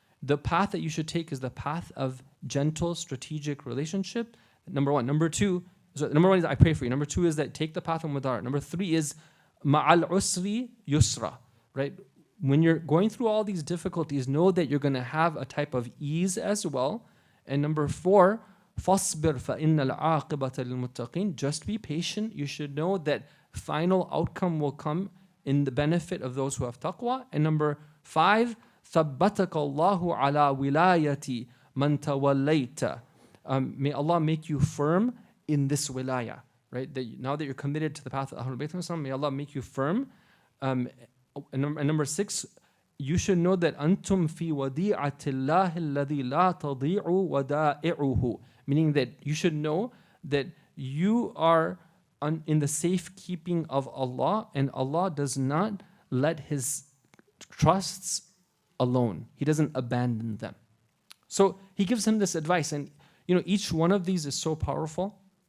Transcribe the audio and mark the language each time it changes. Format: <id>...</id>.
<en>The path that you should take is the path of gentle, strategic relationship. Number one. Number two, so number one is I pray for you. Number two is that take the path of mudara. Number three is</en> <ar>ma'al usri yusra,</ar> <en>right? When you're going through all these difficulties, know that you're going to have a type of ease as well. And number 4,</en> <ar>فَاصْبِرْ فَإِنَّ الْعَاقِبَةَ لِلْمُتَّقِينَ.</ar> <en>Just be patient. You should know that final outcome will come in the benefit of those who have taqwa. And number 5,</en> <ar>ثَبَّتَكَ اللَّهُ عَلَى وِلَايَةِ مَنْ تَوَلَّيْتَ.</ar> <en>May Allah make you firm in this wilayah, right? That now that you're committed to the path of Ahlul Bayt, may Allah make you firm. And number 6, you should know that</en> <ar>أنتم في وديعة الله الذي لا تضيع ودائعه.</ar> <en>Meaning that you should know that you are in the safekeeping of Allah, and Allah does not let His trusts alone. He doesn't abandon them. So he gives him this advice, and each one of these is so powerful.</en>